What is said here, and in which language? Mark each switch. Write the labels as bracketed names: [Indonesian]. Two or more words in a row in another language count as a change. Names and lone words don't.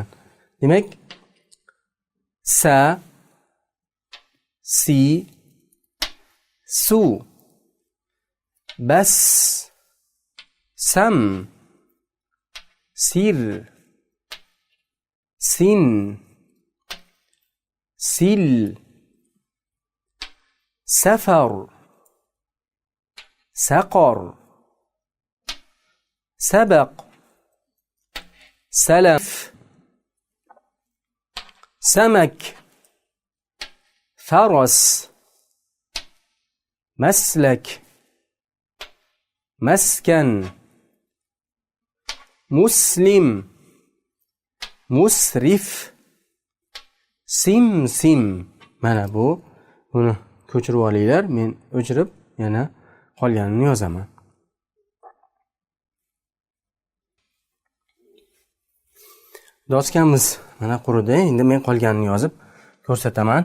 [Uzbek] Demak, sa, si, su, bas, sam, sir, sin, sil, safar, saqar, [Arabic] سبق، سلف, سمك فرس مسلك مسكن مسلم مسرف سمسم. [Uzbek] Mana buni ko'chirib olinglar, men o'chirib yana qolganini yozaman. Doskamiz mana quridi, endi men qolganini yozib ko'rsataman.